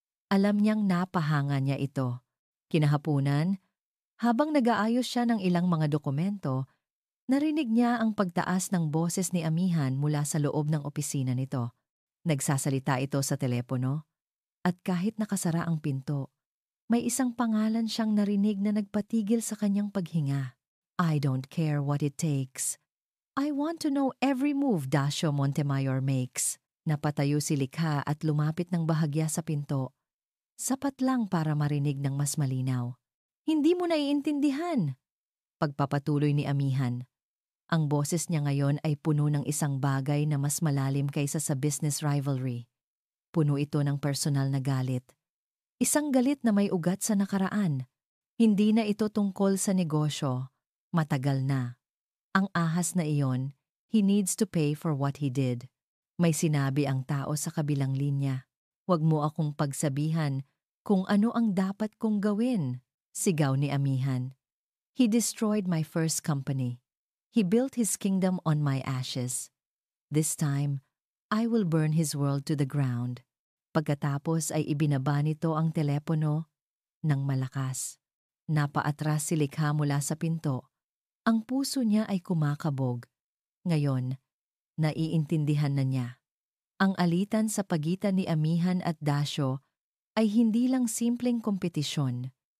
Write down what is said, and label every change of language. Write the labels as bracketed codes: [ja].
[tl] Alam niyang napahanga niya ito. Kinahapunan, habang nag-aayos siya ng ilang mga dokumento, narinig niya ang pagtaas ng boses ni amihan mula sa loob ng opisina nito. Nagsasalita ito sa telepono, at kahit nakasara ang pinto, may isang pangalan siyang narinig na nagpatigil sa kanyang paghinga. [en] I don't care what it takes. I want to know every move Dasio Montemayor makes. [tl] Napatayo si likha at lumapit ng bahagya sa pinto. Sapat lang para marinig ng mas malinaw. Hindi mo naiintindihan. Pagpapatuloy ni amihan. Ang boses niya ngayon ay puno ng isang bagay na mas malalim kaysa sa business rivalry. Puno ito ng personal na galit. Isang galit na may ugat sa nakaraan. Hindi na ito tungkol sa negosyo. Matagal na. Ang ahas na iyon, [en] he needs to pay for what he did. [tl] May sinabi ang tao sa kabilang linya. Huwag mo akong pagsabihan kung ano ang dapat kong gawin, sigaw ni amihan. [en] He destroyed my first company. He built his kingdom on my ashes. This time, I will burn his world to the ground. [tl] Pagkatapos ay ibinaba nito ang telepono ng malakas. Napaatras si likha mula sa pinto. Ang puso niya ay kumakabog. Ngayon, naiintindihan na niya. Ang alitan sa pagitan ni amihan at Dasio ay hindi lang simpleng kompetisyon.